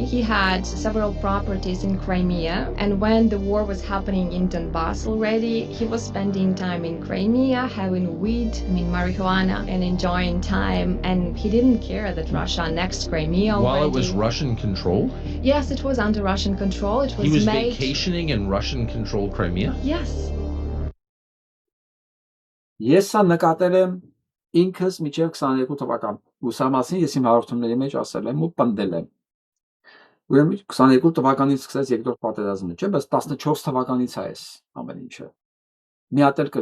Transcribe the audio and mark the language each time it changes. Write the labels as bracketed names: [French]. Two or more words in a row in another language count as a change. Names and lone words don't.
[English] He had several properties in Crimea, and when the war was happening in Donbass already, he was spending time in Crimea, having weed, marijuana, and enjoying time, and he didn't care that Russia annexed Crimea already. While it was Russian controlled? Yes, it was under Russian control. It was He was made... vacationing in Russian-controlled Crimea? Yes. [Armenian] Ես սա նկատել եմ ինքս միջև 22 թվական ուսամասին ես իմ հաղորդումների մեջ ասել եմ ու պնդել եմ։ Ուրեմն 22 թվականից սկսեց երկրորդ պատերազմը, չէ՞, բայց 14 թվականից է այս ամեն ինչը։ Մի հատ էլ